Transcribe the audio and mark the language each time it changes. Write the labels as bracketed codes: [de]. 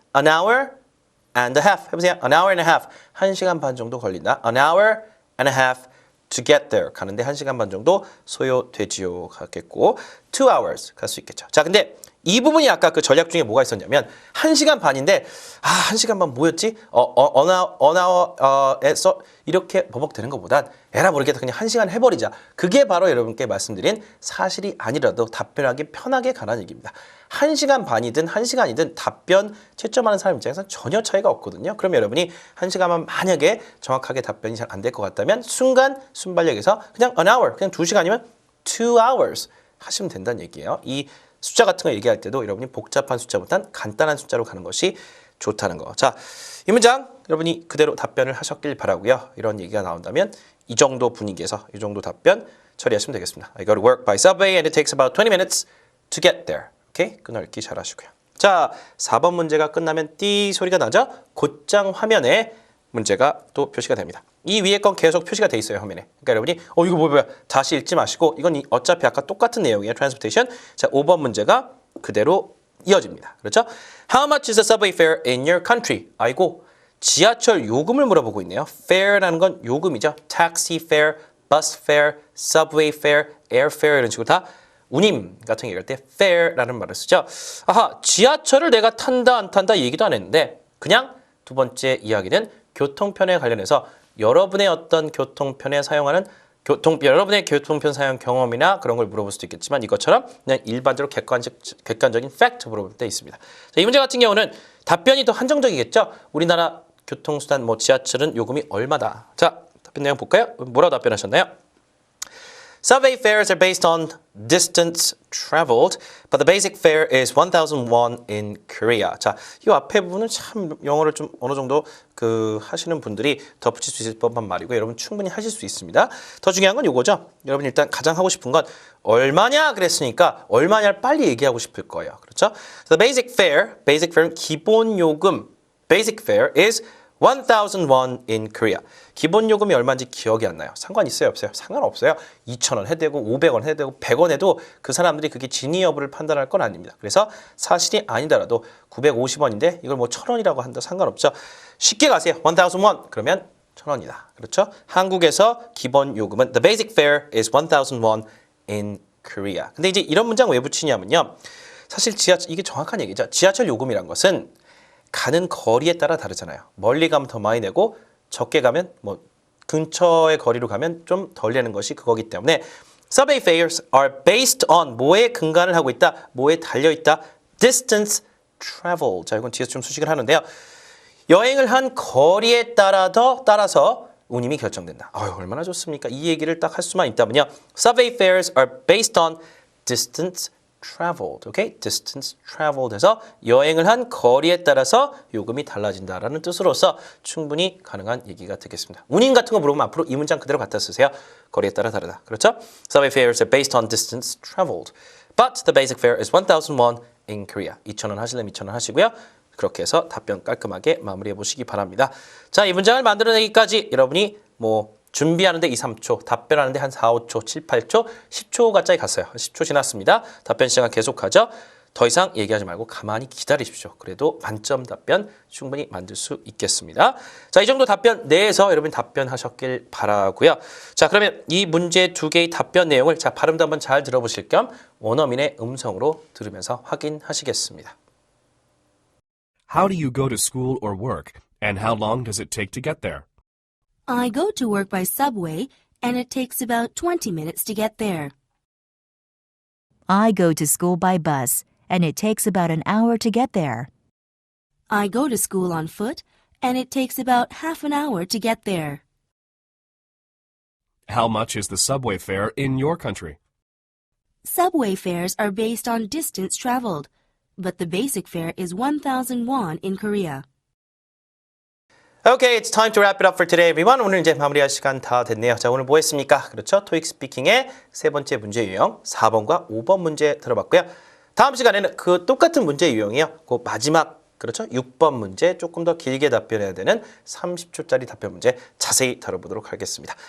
[en] An hour and a half. [ko] 해보세요. [en] An hour and a half. [ko] 1시간 반 정도 걸린다. [en] An hour and a half to get there [ko] 가는데 1시간 반 정도 소요되지요 가겠고 [en] 2 hours [ko] 갈 수 있겠죠. 자, 근데 이 부분이 아까 그 전략 중에 뭐가 있었냐면 1시간 반인데 1시간 반 뭐였지? 언어에서 이렇게 버벅대는 것보단 에라 모르겠다 그냥 1시간 해버리자. 그게 바로 여러분께 말씀드린 사실이 아니라도 답변하기 편하게 가라는 얘기입니다. 1시간 반이든 1시간이든 답변 채점하는 사람 입장에서는 전혀 차이가 없거든요. 그럼 여러분이 1시간만 만약에 정확하게 답변이 잘 안 될 것 같다면 순발력에서 그냥 [en] an hour, [ko] 그냥 2시간이면 [en] 2 hours [ko] 하시면 된다는 얘기예요. 이 숫자 같은 거 얘기할 때도 여러분이 복잡한 숫자보단 간단한 숫자로 가는 것이 좋다는 거. 자, 이 문장 여러분이 그대로 답변을 하셨길 바라고요. 이런 얘기가 나온다면 이 정도 분위기에서 이 정도 답변 처리하시면 되겠습니다. [en] I go to work by subway and it takes about 20 minutes to get there. [ko] 오케이? 끊어읽기 잘 하시고요. 자, 4번 문제가 끝나면 띠 소리가 나죠? 곧장 화면에 문제가 또 표시가 됩니다. 이 위에 건 계속 표시가 돼 있어요, 화면에. 그러니까 여러분이 이거 뭐야 다시 읽지 마시고 이건 어차피 아까 똑같은 내용이에요. [en] transportation. [ko] 자, 5번 문제가 그대로 이어집니다. 그렇죠? [en] How much is the subway fare in your country? [ko] 아이고, 지하철 요금을 물어보고 있네요. fare라는 건 요금이죠. taxi fare, bus fare, subway fare, air fare 이런 식으로 다 운임 같은 거 얘기할 때 fare라는 말을 쓰죠. 아하, 지하철을 내가 탄다 안 탄다 얘기도 안 했는데 그냥 두 번째 이야기는 교통편에 관련해서 여러분의 어떤 교통편에 사용하는 여러분의 교통편 사용 경험이나 그런 걸 물어볼 수도 있겠지만 이것처럼 그냥 일반적으로 객관적인 팩트 물어볼 때 있습니다. 자, 이 문제 같은 경우는 답변이 더 한정적이겠죠. 우리나라 교통수단 지하철은 요금이 얼마다. 자, 답변 내용 볼까요? 뭐라고 답변하셨나요? [en] Subway fares are based on distance traveled, but the basic fare is 1,000 won in Korea. [ko] 자, 이 앞에 부분은 참 영어를 좀 어느 정도 하시는 분들이 덧붙일 수 있을 법한 말이고 여러분 충분히 하실 수 있습니다. 더 중요한 건 이거죠. 여러분 일단 가장 하고 싶은 건 얼마냐 그랬으니까 얼마냐를 빨리 얘기하고 싶을 거예요. 그렇죠? [en] So the basic fare는 [ko] 기본 요금. [en] Basic fare is 1,000 won in Korea. [ko] 기본 요금이 얼마인지 기억이 안 나요. 상관 있어요, 없어요? 상관없어요. 2,000원 해도 되고 500원 해도 되고 100원 해도 그 사람들이 그게 진위 여부를 판단할 건 아닙니다. 그래서 사실이 아니더라도 950원인데 이걸 1,000원이라고 한다 상관없죠. 쉽게 가세요. 1,000 won 그러면 1,000원이다. 그렇죠? 한국에서 기본 요금은 [en] the basic fare is 1,000 won in Korea. [ko] 근데 이제 이런 문장 왜 붙이냐면요. 사실 이게 정확한 얘기죠. 지하철 요금이란 것은 가는 거리에 따라 다르잖아요. 멀리 가면 더 많이 내고 적게 가면 근처의 거리로 가면 좀 덜 내는 것이 그거기 때문에 [en] Subway fares are based on [ko] 뭐에 근간을 하고 있다, 뭐에 달려 있다, [en] distance travel. [ko] 자, 이건 뒤에서 좀 수식을 하는데요. 여행을 한 거리에 따라서 운임이 결정된다. 얼마나 좋습니까? 이 얘기를 딱 할 수만 있다면요. [en] Subway fares are based on distance traveled. [ko] 오케이? distance traveled 해서 여행을 한 거리에 따라서 요금이 달라진다라는 뜻으로서 충분히 가능한 얘기가 되겠습니다. 운임 같은 거 물어보면 앞으로 이 문장 그대로 갖다 쓰세요. 거리에 따라 다르다. 그렇죠? [en] Subway fares are based on distance traveled. But the basic fare is 1,000 won in Korea. [ko] 2,000원 하시려면 2,000원 하시고요. 그렇게 해서 답변 깔끔하게 마무리해 보시기 바랍니다. 자, 이 문장을 만들어내기까지 여러분이 준비하는데 2, 3초, 답변하는데 한 4, 5초, 7, 8초, 10초 가까이 갔어요. 10초 지났습니다. 답변 시간 계속하죠. 더 이상 얘기하지 말고 가만히 기다리십시오. 그래도 만점 답변 충분히 만들 수 있겠습니다. 자, 이 정도 답변 내에서 여러분 답변하셨길 바라고요. 자, 그러면 이 문제 두 개의 답변 내용을 발음도 한번 잘 들어보실 겸 원어민의 음성으로 들으면서 확인하시겠습니다. [en] How do you go to school or work, and how long does it take to get there? I go to work by subway, and it takes about 20 minutes to get there. I go to school by bus, and it takes about an hour to get there. I go to school on foot, and it takes about half an hour to get there. How much is the subway fare in your country? Subway fares are based on distance traveled, but the basic fare is 1,000 won in Korea. Okay, it's time to wrap it up for today, everyone. [ko] 오늘 이제 마무리할 시간 다 됐네요. 자, 오늘 뭐 했습니까? 그렇죠? 토익 스피킹의 세 번째 문제 유형 4번과 5번 문제 들어봤고요. 다음 시간에는 그 똑같은 문제 유형이요. 그 마지막 그렇죠? 6번 문제 조금 더 길게 답변해야 되는 30초짜리 답변 문제 자세히 다뤄보도록 하겠습니다.